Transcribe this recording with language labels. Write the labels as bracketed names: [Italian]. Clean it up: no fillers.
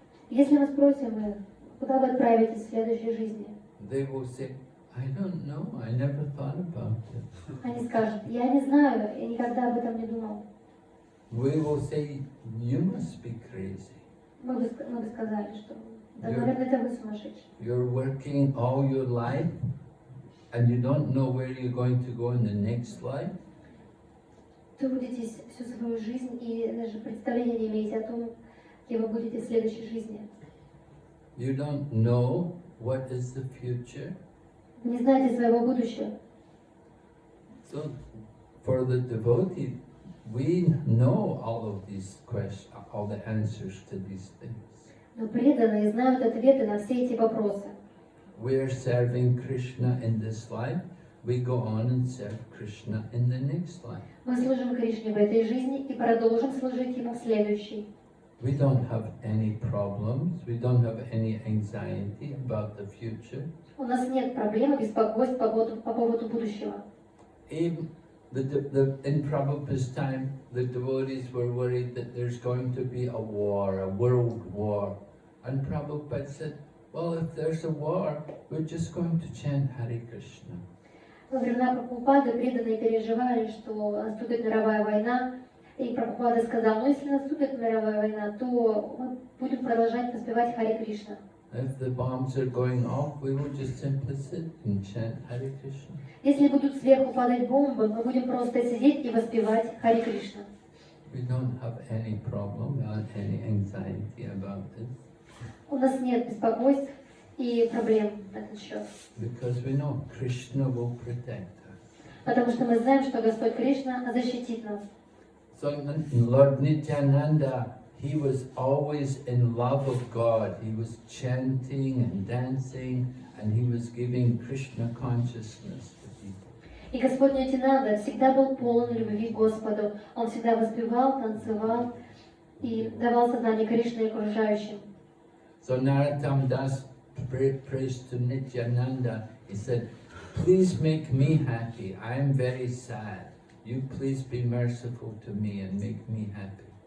[Russian] Если мы спросим их, куда вы отправитесь в следующей жизни? [English] They will say, I don't know, I never thought about it. [Russian] Они скажут, я не знаю, я никогда об этом не думал. [English] We will say, you must be crazy. [Russian] Мы бы сказали, что, да, наверное, это вы сумасшедший. [English] You're working all your life and you don't know where you're going to go in the next life. [Russian] Трудитесь всю свою жизнь и даже представления не имеете о том, где вы будете в следующей жизни. [English] You don't know what is the future. [Russian] Не знаете своего будущего. [English] So, for the devotee, we know all of these questions, all the answers to these things. [Russian] Но преданные знают ответы на все эти вопросы. [English] We are serving Krishna in this life. We go on and serve Krishna in the next life. [Russian] Мы служим Кришне в этой жизни и продолжим служить Ему в следующей. [English] We don't have any problems. We don't have any anxiety about the future. [Russian] У нас нет проблем и беспокойств по поводу будущего. [English] Even in Prabhupada's time, the devotees were worried that there's going to be a war, a world war. And Prabhupada said, well, if there's a war, we're just going to chant Hare Krishna. [Russian] Во времена Прабхупады преданные переживали, что наступит мировая война, и Прабхупада сказал, ну если наступит мировая война, то мы будем продолжать воспевать Харе Кришна. [English] If the bombs are going off, we will just simply sit and chant Hare Krishna. [Russian] Если будут сверху падать бомбы, мы будем просто сидеть и воспевать Харе Кришна. [English] We don't have any problem, not any anxiety about this. [Russian] У нас нет беспокойств и проблем на этот счет. [English] Because we know Krishna will protect us. [Russian] Потому что мы знаем, что Господь Кришна защитит нас. [English] So Lord Nityananda, he was always in love of God. He was chanting and dancing, and he was giving Krishna consciousness to people. [Russian] И Господь Нитянанда всегда был полон любви к Господу. Он всегда воспевал, танцевал и давал сознание Кришны окружающим. [English] So Narottam Das prays to Nityananda. He said, "Please make me happy. I am very sad. You please be merciful to me and make me happy."